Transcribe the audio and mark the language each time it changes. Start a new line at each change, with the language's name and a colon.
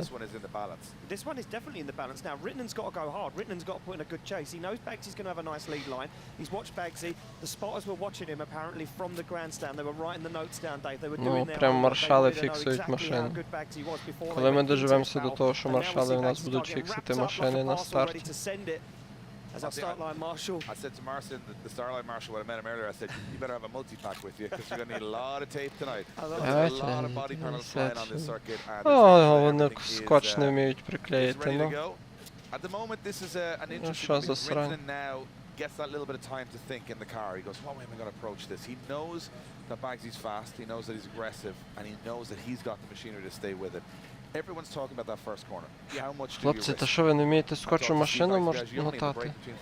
English: This one is definitely in the balance now. Rittenen's got to go hard. Rittenen's got to put in a good chase. He knows Bagsy's going to have a nice lead line. He's watched Bagsy. The spotters were watching him apparently from the grandstand. They were writing the notes down, Dave. They were doing their
Ukrainian: прям маршали фіксують машини. Коли ми доживемося до того, що маршали у нас будуть фіксити машини на старті.
English: As our start line marshal. I said to Marcin, the start line marshal, when I met him earlier, I said, you better have a multi-pack with you, because you're going to need a lot of tape tonight. There's a lot of body panels flying on this circuit.
Ukrainian: О, вони скотч не вміють приклеїти, ну.
English: At the moment, this is an interesting because Ritenen now gets that little bit of time to think in the car. He goes, what way am I going to approach this? He knows that Bagsy's fast, he knows that he's aggressive, and he knows that he's got the machinery to stay with it. Everyone's talking about that first corner. How much do you
Ukrainian: Хлопці, та що ви не вмієте скотчу машину мотати?